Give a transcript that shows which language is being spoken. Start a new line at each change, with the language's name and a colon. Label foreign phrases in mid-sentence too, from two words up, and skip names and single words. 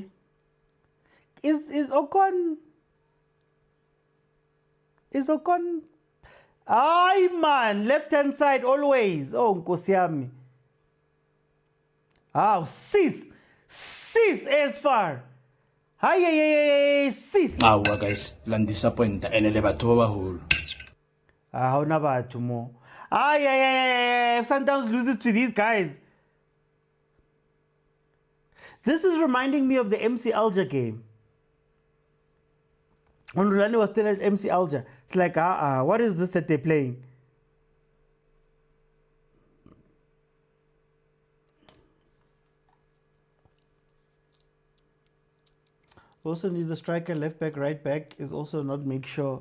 English: Is Ocon? Is Ocon? Ay man, left hand side always. Oh, Nkosiami. Oh, sis as far. Hi, sis. Awa guys,
Southern Sotho: lang disappoint enele batho ba baholo.
English: How
Southern Sotho: na batho mo?
English: Ay, Sundowns loses to these guys. This is reminding me of the MC Alger game. When Rulani was still at MC Alger, it's like, what is this that they're playing? Also need the striker, left back, right back is also not make sure.